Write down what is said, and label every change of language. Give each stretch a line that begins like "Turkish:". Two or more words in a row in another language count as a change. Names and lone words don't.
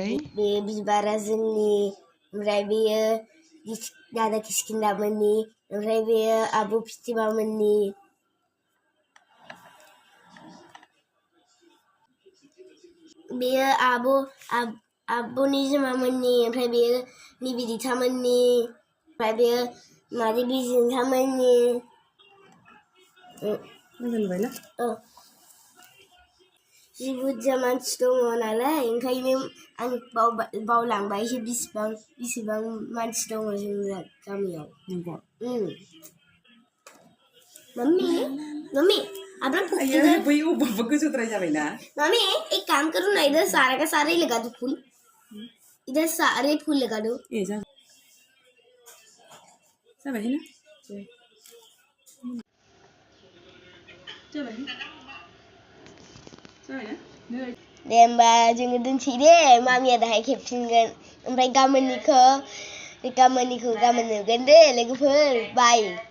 Bodo: बे बिबारा जोंनि ओमफ्राय बेयो दादा किसकिन्दामोननि ओमफ्राय बेयो आब' फिथिमामोननि बेयो आब'नि जोमामोननि ओमफ्राय बेयो निबिदितामोननि ओमफ्राय बेयो मादै बिजिन्तामोननि मोजां नुबायना जि बुरजा मानसि दङ नालाय ओंखायनो आं बावलांबायसो बेसेबां मानसि दङ जोंनि गामियाव नंगौ मम्मी अपना बै गोजौद्राय जाबायना
Hindi: मम्मी एक काम करो ना इधर सारे का सारे ही लगा दो फूल इधर सारे फूल लगा दो ये जा
Bodo: जाबाय ना जाबाय दे होमबा जोङो दोनसै दे मामिया दाहाय खेबफिनगोन ओमफ्राय गाबोननिखौ गाबोन नुगोन दे लोगोफोर बाय